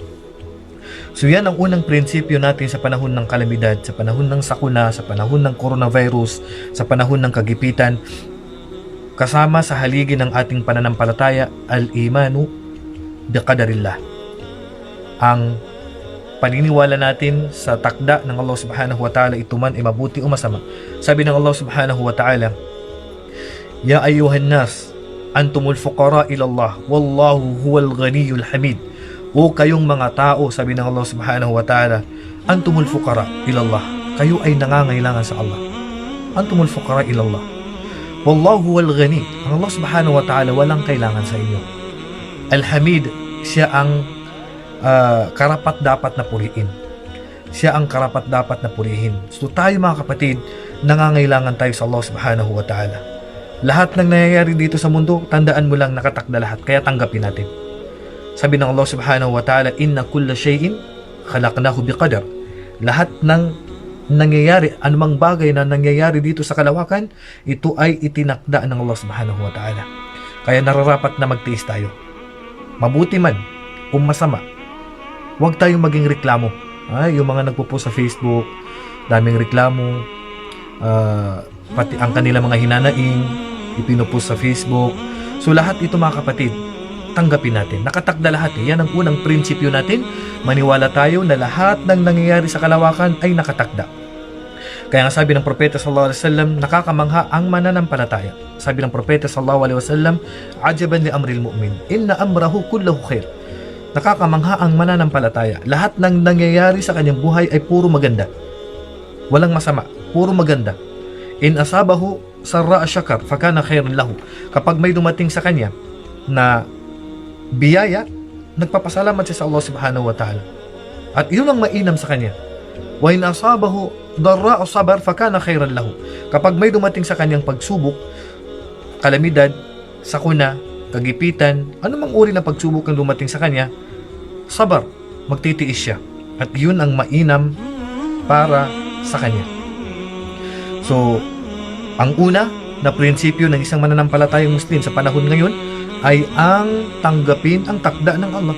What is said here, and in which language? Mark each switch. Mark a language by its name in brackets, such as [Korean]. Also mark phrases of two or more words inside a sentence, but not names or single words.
[Filipino] So yan ang unang prinsipyo natin sa panahon ng kalamidad, sa panahon ng sakuna, sa panahon ng coronavirus, sa panahon ng kagipitan. Kasama sa haligi ng ating pananampalataya, [Arabic] الإيمان بقدر الله. [Filipino] Ang paniniwala natin sa takda ng Allah [Arabic] سبحانه وتعالى, [Filipino] ito man ay mabuti o masama. Sabi ng Allah [Arabic] سبحانه وتعالى يا أيها الناس أنتم الفقراء إلى الله والله هو الغني الحميد. [Filipino] O kayong mga tao, sabi ng Allah [Arabic] سبحانه وتعالى أنتم الفقراء إلى الله, [Filipino] kayo ay nangangailangan sa Allah. [Arabic] أنتم الفقراء إلى الله والله هو الغني. [Filipino] Ang Allah [Arabic] سبحانه وتعالى [Filipino] walang kailangan sa inyo. Al-hamid, siya ang karapat dapat na purihin. Siya ang karapat dapat na purihin. So tayo, mga kapatid, nangangailangan tayo sa Allah [Arabic] سبحانه وتعالى. [Filipino] Lahat ng nangyayari dito sa mundo, tandaan mo lang, nakatakda lahat, kaya tanggapin natin. Sabi ng Allah [Arabic] سبحانه وتعالى إنا كل شيء خلقناه بقدر. [Filipino] Lahat ng nangyayari, anumang bagay na nangyayari dito sa kalawakan, ito ay itinakda ng Allah [Arabic] سبحانه وتعالى. [Filipino] Kaya nararapat na magtiis tayo. Mabuti man o masama, huwag tayong maging reklamo. Yung mga nagpo-post sa Facebook, daming reklamo, pati ang kanila mga hinanaing ipinopost sa Facebook. So lahat ito, mga kapatid, tanggapin natin. Nakatakda lahat. Yan ang unang prinsipyo natin. Maniwala tayo na lahat ng nangyayari sa kalawakan ay nakatakda. Kaya nga sabi ng Propeta [Arabic] صلى الله عليه وسلم, [Filipino] nakakamangha ang mananampalataya. Sabi ng Propeta [Arabic] صلى الله عليه وسلم عجبا لأمر المؤمن إن أمره كله خير. [Filipino] Nakakamangha ang mananampalataya. Lahat ng nangyayari sa kanyang buhay ay puro maganda. Walang masama, puro maganda. [Arabic] إن أصابته سراء شكر فكان خيرا له. [Filipino] Kapag may dumating sa kanya na biyaya, nagpapasalamat siya sa Allah [Arabic] سبحانه وتعالى, [Filipino] at yun ang mainam sa kanya. [Arabic] وإن أصابته ضراء أو صبر فكان خيرا له. [Filipino] Kapag may dumating sa kanyang pagsubok, kalamidad, sakuna, kagipitan, anumang uri ng pagsubok ang dumating sa kanya, sabar, magtitiis siya, at yun ang mainam para sa kanya. So ang una, na prinsipyo ng isang mananampalatayang Muslim sa panahon ngayon ay ang tanggapin ang takda ng Allah.